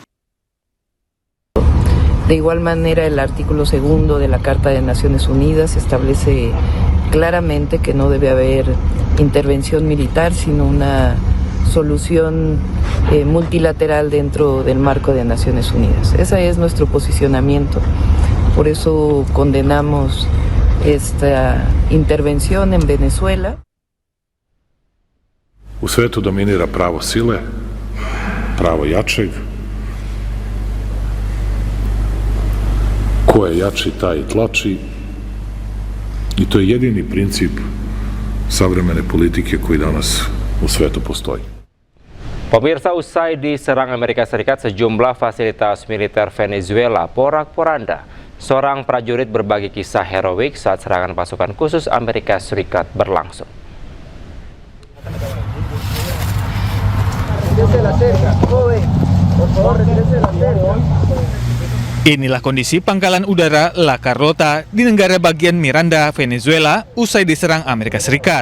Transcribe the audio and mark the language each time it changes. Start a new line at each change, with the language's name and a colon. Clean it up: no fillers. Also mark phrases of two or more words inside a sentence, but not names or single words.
Spanish: De igual manera, el artículo 2 de la Carta de Naciones Unidas establece claramente que no debe haber intervención militar, sino una solución multilateral dentro del marco de Naciones Unidas. Ese es nuestro posicionamiento. Por eso condenamos esta intervención en Venezuela.
Serbian: U svetu dominira pravo sile, pravo jačeg. Ko je jači, taj tlači. I to je jedini princip savremene politike koji danas u svetu postoji.
Indonesian: Pemirsa, usai diserang Amerika Serikat, sejumlah fasilitas militer Venezuela porak-poranda. Seorang prajurit berbagi kisah heroik saat serangan pasukan khusus Amerika Serikat berlangsung. Inilah kondisi pangkalan udara La Carlota di negara bagian Miranda, Venezuela, usai diserang Amerika Serikat.